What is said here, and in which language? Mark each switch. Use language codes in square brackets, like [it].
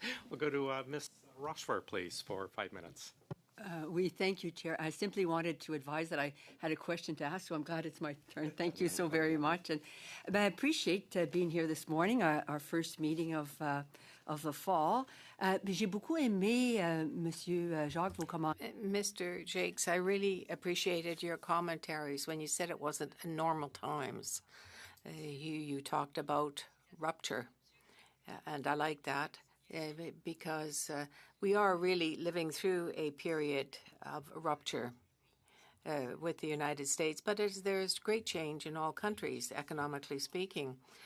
[en] We'll go to Ms. Rochefort, please, for 5 minutes. Oui, thank you, Chair. I simply wanted to advise that I had a question to ask, so I'm glad it's my turn. Thank you so very much. And I appreciate being here this morning, our first meeting of the fall. [fr] J'ai beaucoup aimé, Monsieur Jacques, vos commentaires. [en] Mr. Jakes, I really appreciated your commentaries when you said it wasn't normal times. You talked about rupture, and I like that. Because we are really living through a period of rupture with the United States, but there's great change in all countries, economically speaking.